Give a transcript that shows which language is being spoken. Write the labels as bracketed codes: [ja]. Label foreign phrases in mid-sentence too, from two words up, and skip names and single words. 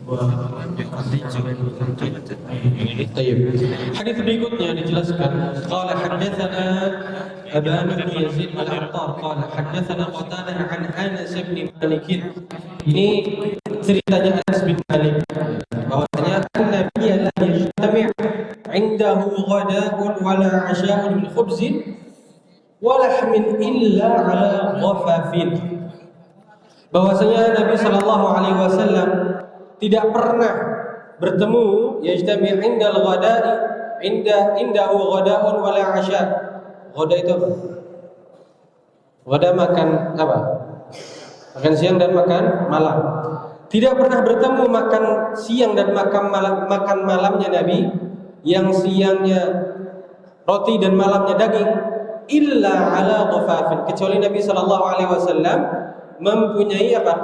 [id] Hadis berikutnya dijelaskan [ar] قال حدثنا أبان بن يزيد العطار قال حدثنا قتادة عن أنس بن مالك. [id] Ini ceritanya Anas bin Malik bahwasanya Nabi [ar] لا يجتمع عنده غداء ولا عشاء من خبز ولحم إلا على ضفف. [id] Bahwasanya Nabi [ar] صلى الله عليه وسلم [id] tidak pernah bertemu [ar] يجتمع عند الغداء عنده غداء ولا عشاء'. [id] Ghada itu apa? Ghada makan apa? Makan siang dan makan malam. Tidak pernah bertemu makan siang dan makan malamnya Nabi, yang siangnya roti dan malamnya daging, [ar] إلا على ضفف, [id] kecuali Nabi [ar] صلى الله عليه وسلم [id] mempunyai apa?